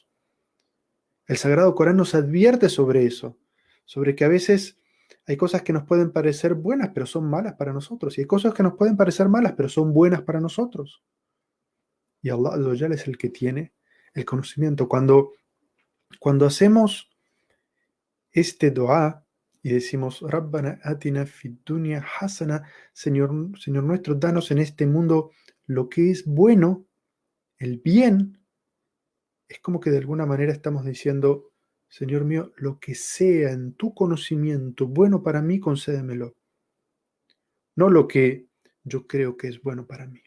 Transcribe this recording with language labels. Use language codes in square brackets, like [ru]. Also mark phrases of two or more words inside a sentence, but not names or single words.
[es] El Sagrado Corán nos advierte sobre eso, sobre que a veces hay cosas que nos pueden parecer buenas, pero son malas para nosotros, y hay cosas que nos pueden parecer malas, pero son buenas para nosotros. Y Allah [ar] عز وجل [es] es el que tiene el conocimiento. Cuando hacemos este dua y decimos, [ar] ربنا آتنا في الدنيا حسنة, [es] Señor nuestro, danos en este mundo lo que es bueno, el bien, es como que de alguna manera estamos diciendo, Señor mío, lo que sea en tu conocimiento bueno para mí, concédemelo. No lo que yo creo que es bueno para mí.